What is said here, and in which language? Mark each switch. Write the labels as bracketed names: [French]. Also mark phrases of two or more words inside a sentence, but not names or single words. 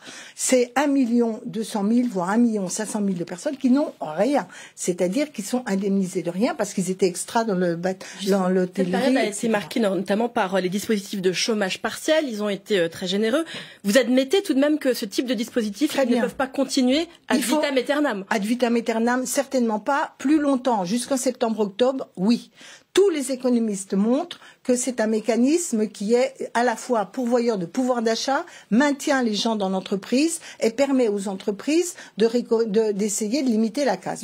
[French] C'est 1 200 000, voire 1 500 000 de personnes qui n'ont rien, c'est-à-dire qui sont indemnisés de rien parce qu'ils étaient extras dans l'hôtellerie. Cette période a été marquée notamment par les dispositifs de chômage partiel, ils ont été très généreux. Vous admettez tout de même que ce type de dispositifs ne peuvent pas continuer [Latin] ad vitam aeternam? Ad vitam aeternam, [French] certainement pas. Plus longtemps, jusqu'en septembre-octobre, oui. Tous les économistes montrent que c'est un mécanisme qui est à la fois pourvoyeur de pouvoir d'achat, maintient les gens dans l'entreprise et permet aux entreprises d'essayer de limiter la casse.